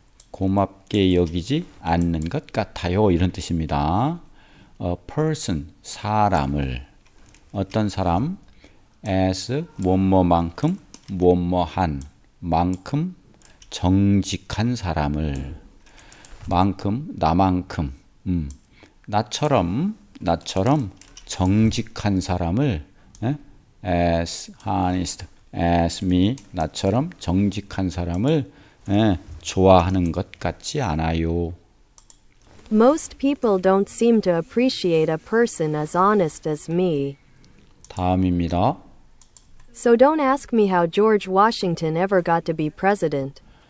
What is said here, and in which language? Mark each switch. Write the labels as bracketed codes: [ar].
[ko] 고맙게 여기지 않는 것 같아요. 이런 뜻입니다. [en] A person, [ko] 사람을. 어떤 사람? as, 뭐뭐만큼, 뭐뭐한, 만큼, 정직한 사람을. 만큼, 나만큼, 나처럼 정직한 사람을, [en] as honest, as me, [ko] 나처럼 정직한 사람을 좋아하는 것 같지 않아요. [en] Most people don't seem to appreciate a person as honest as me. [ko] 다음입니다. [en] So don't ask me how George Washington ever got to be president.